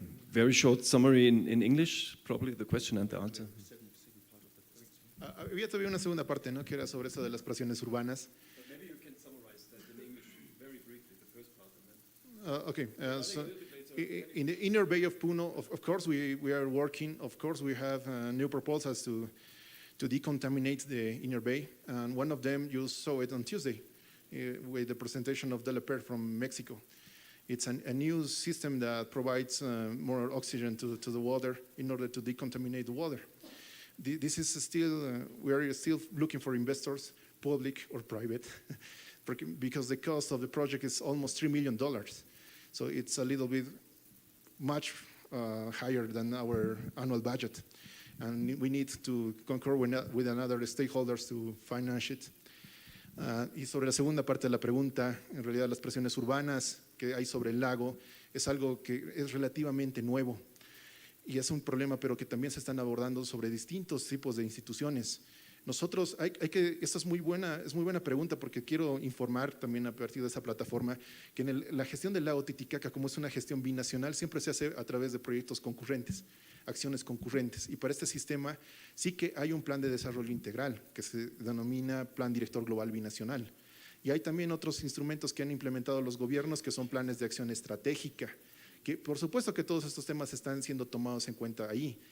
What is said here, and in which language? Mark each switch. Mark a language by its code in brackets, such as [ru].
[en] Very short summary in English, probably the question and the answer. [es] Había todavía una segunda parte, ¿no?, que era sobre eso de las presiones urbanas. [en] So in the inner bay of Puno, of course, we are working. Of course, we have new proposals to decontaminate the inner bay. And one of them, you saw it on Tuesday with the presentation of DLPR from Mexico. It's a new system that provides more oxygen to the water in order to decontaminate the water. This is still, we are still looking for investors, public or private, because the cost of the project is almost $3 million. So it's a little bit much higher than our annual budget. And we need to concur with another stakeholders to finance it. [es] Y sobre la segunda parte de la pregunta, en realidad las presiones urbanas que hay sobre el lago, es algo que es relativamente nuevo y es un problema, pero que también se están abordando sobre distintos tipos de instituciones. Nosotros, esta es muy buena pregunta, porque quiero informar también a partir de esa plataforma que la gestión del lago Titicaca, como es una gestión binacional, siempre se hace a través de proyectos concurrentes, acciones concurrentes, y para este sistema sí que hay un plan de desarrollo integral que se denomina Plan Director Global Binacional, y hay también otros instrumentos que han implementado los gobiernos que son planes de acción estratégica, que por supuesto que todos estos temas están siendo tomados en cuenta ahí.